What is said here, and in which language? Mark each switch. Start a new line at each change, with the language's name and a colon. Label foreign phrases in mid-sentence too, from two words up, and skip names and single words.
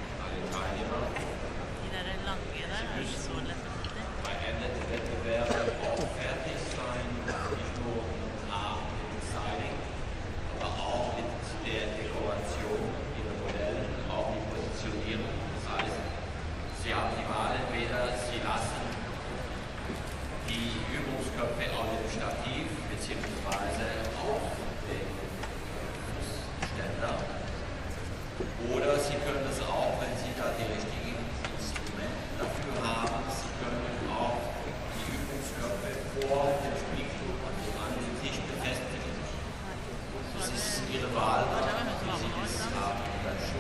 Norwegian: De der lange der er ikke så lett å få
German: Sie haben die Wahl, entweder Sie lassen die Übungsköpfe auf dem Stativ bzw. auf dem Ständer. Oder Sie können es auch, wenn Sie da die richtigen Instrumente dafür haben, Sie können auch die Übungsköpfe vor dem Spiegel an den Tisch befestigen. Das ist Ihre Wahl, wie Sie das haben möchten.